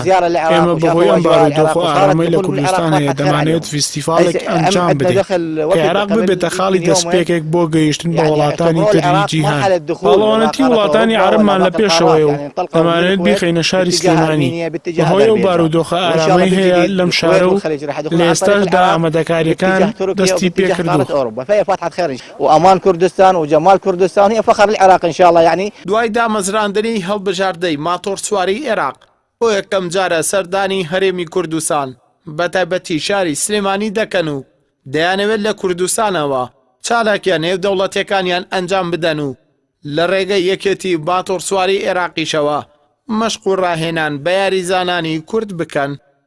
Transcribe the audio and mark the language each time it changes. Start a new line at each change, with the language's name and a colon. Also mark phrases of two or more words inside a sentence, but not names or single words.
Central Kurdish: ئێمە بەهۆی ئەم بارودۆخ و ئارامەی لە کوردستان هەیە دەمانێت فیستیڤالێک ئەنجام بدەین کە عێراق ببێتە خاڵی دەستپێکێک بۆ گەیشتن بە وڵاتانی تری جیهان. پاڵەوانەتی وڵاتانی عەرەبمان لە پێشەوەیە و دەمانێت بیخەینە شاری سلێمانی. بەهۆی ئەو بارودۆخە ئارامەی هەیە لەم شارە و لە ئێستاشدا ئامادەکاریەکان دەستی پێکردووە.
Arabic: وأمان كردستان وجمال كردستان هي فخر العراق إن شاء الله. يعني
Central Kurdish: دوای دامەزراندنی هەڵبژاردەی ماتۆڕسواری عێراق بۆ یەکەم جارە سەردانی هەرێمی کوردستان بەتایبەتی شاری سلێمانی دەکەن و دەیانەوێت لە کوردستانەوە چالاکیان نێو دەوڵەتەکانیان ئەنجام بدەن و لە ڕێگەی یەکێتی ماتۆڕسواری عێراقیشەوە مەشق و ڕاهێنان بە یاریزانانی کورد بکەن.